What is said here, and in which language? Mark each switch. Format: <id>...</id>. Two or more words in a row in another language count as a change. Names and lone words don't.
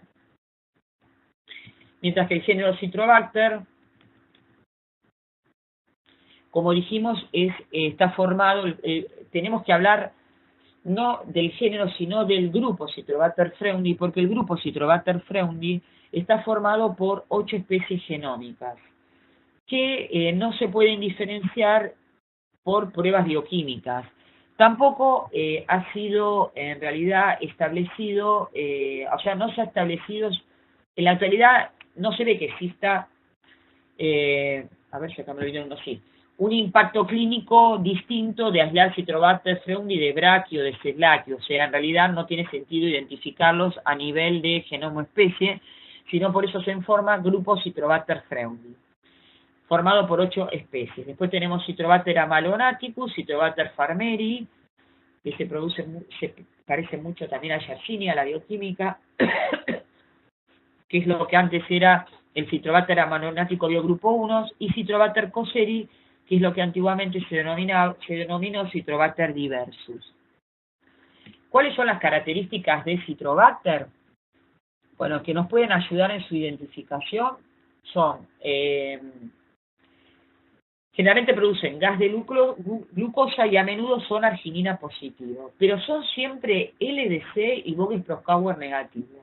<es>Mientras que el género Citrobacter, como dijimos, está formado, tenemos que hablar no del género, sino del grupo Citrobacter freundi, porque el grupo Citrobacter freundi está formado por 8 especies genómicas, que no se pueden diferenciar por pruebas bioquímicas. Tampoco ha sido en realidad establecido, o sea, no se ha establecido, en la actualidad no se ve que exista, a ver si acá me olvidé uno, sí, un impacto clínico distinto de aislar Citrobacter freundi de Brachy o de Sedlaki, o sea, en realidad no tiene sentido identificarlos a nivel de genoma especie, sino por eso se forma grupo Citrobacter freundi, formado por 8 especies. Después tenemos Citrobacter amalonaticus, Citrobacter farmeri, que se parece mucho también a Yersinia, a la bioquímica, que es lo que antes era el Citrobacter amalonático biogrupo 1, y Citrobacter cosseri, que es lo que antiguamente se denominó Citrobacter diversus. ¿Cuáles son las características de Citrobacter? Bueno, que nos pueden ayudar en su identificación son, generalmente producen gas de glucosa y a menudo son arginina positivo, pero son siempre LDC y Voges-Proskauer negativo.</es>